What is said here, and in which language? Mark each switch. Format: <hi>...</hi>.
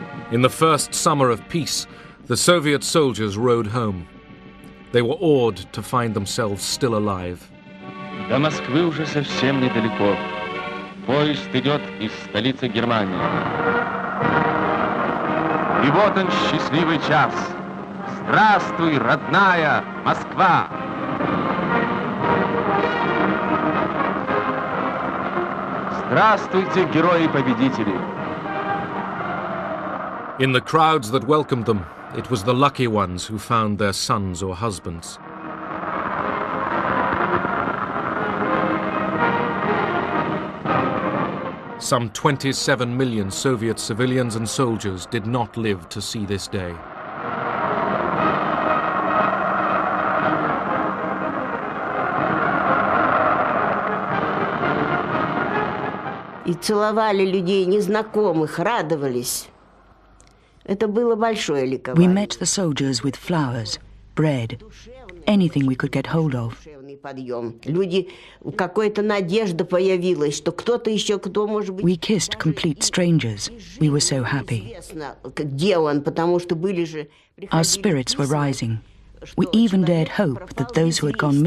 <en>In the first summer of peace, the Soviet soldiers rode home. They were awed to find themselves still alive.</en> <ru>До Москвы уже совсем недалеко. Поезд идет из столицы Германии. И вот он, счастливый час. Здравствуй, родная Москва! Здравствуйте, герои-победители!</ru> <en>In the crowds that welcomed them, it was the lucky ones who found their sons or husbands. Some 27 million Soviet civilians and soldiers did not live to see this day.</en> <ru>И целовали людей незнакомых, радовались. Это было большое ликование.</ru> <en>We met the soldiers with flowers, bread, anything we could get hold of.</en> <ru>Люди, какая-то надежда появилась, что кто-то еще, кто может быть...</ru> <en>We kissed complete strangers. We were so happy.</en> <ru>Где он, потому что были же...</ru> <en>Our spirits were rising. We even dared hope that those who had gone missing</en>